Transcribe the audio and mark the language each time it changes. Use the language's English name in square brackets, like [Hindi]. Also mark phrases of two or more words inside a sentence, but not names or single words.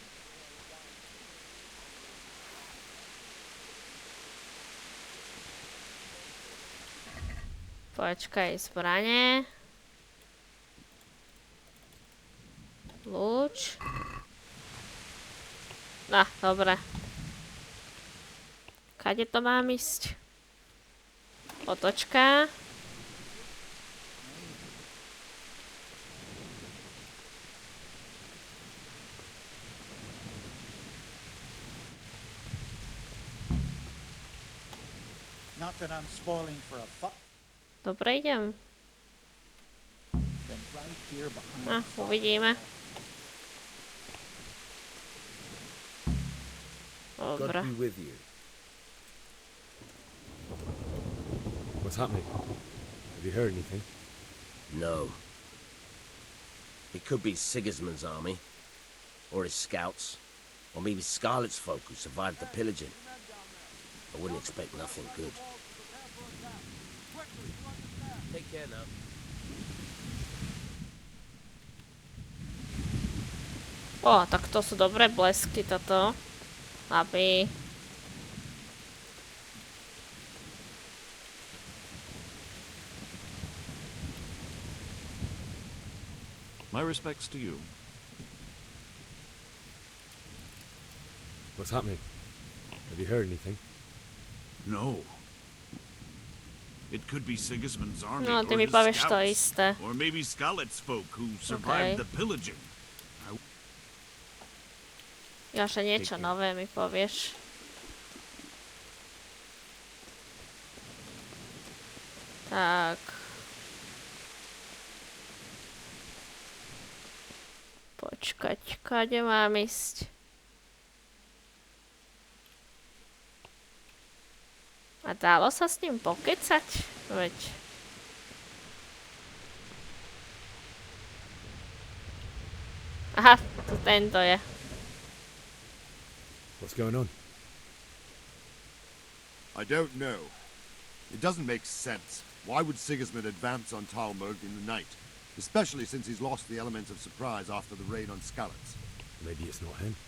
[Slovak] Počkaj, zbranie. Lúč. Dobre. Kade to mám ísť? Otočka. [English] Not that I'm spoiling for a fuck. [Slovak] Dobre, idem. Uvidíme. Dobre. [English] God be with you. What's happening? Have you heard anything? No. It could be Sigismund's army, or his scouts, or maybe Scarlet's folk who survived the pillaging. I wouldn't expect nothing good. Take care now. [Slovak] Tak to sú dobré blesky toto. Aby... [English] My respects to you. What's happening? Have you heard anything? No. It could be Sigismund's army [Slovak] No, ty [English] or [Slovak] mi [English] his [Slovak] povieš to [English] scouts, [Slovak] isté. [English] or maybe Scarlet's folk who survived the pillaging. [Slovak] Jože niečo nové mi povieš. Tak. Počkať, kade mám ísť? A dalo sa s ním pokecať? Veď. Aha, tu tento je. [English] What's going on? I don't know. It doesn't make sense. Why would Sigismund advance on Talmud in the night? Especially since he's lost the element of surprise after the raid on Skalitz. Maybe it's not him.